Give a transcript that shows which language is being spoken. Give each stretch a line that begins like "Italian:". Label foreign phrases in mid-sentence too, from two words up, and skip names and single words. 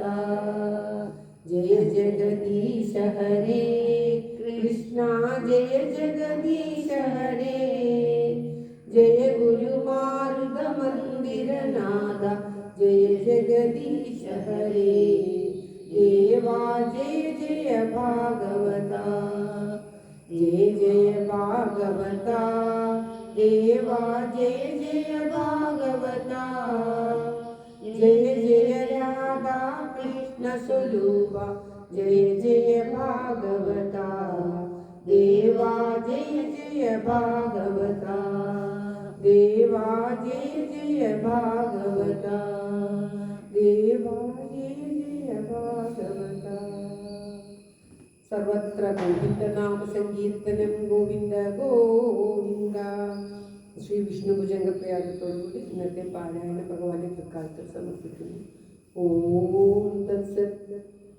Sanskrit: ജയ ജഗദീശ ഹരേ കൃഷ്ണ ജയ ജഗദീശ ഹരേ ജയ ഗുരുമാരുത മന്ദിരനാഥ ജയ ജഗദീശ ഹരേ ദേവാ ജയ ജയ ഭാഗവത जय जय भागवता देवा जय जय भागवता जय जय राधा कृष्ण स्वरूपा जय जय भागवता देवा जय जय भागवता देवा जय जय भागवता देवा जय जय भागवता सर्वत्र गोविंद नाम संकीर्तനം गोविंद गोविंद.
Malayalam: ശ്രീ വിഷ്ണു ഭുജംഗ പ്രയാഗത്തോടുകൂടി ഇന്നത്തെ പാരായണ ഭഗവാന്റെ തൃക്കാലത്ത് സമർപ്പിക്കുന്നു.
Sanskrit: ഓം തത്സത്.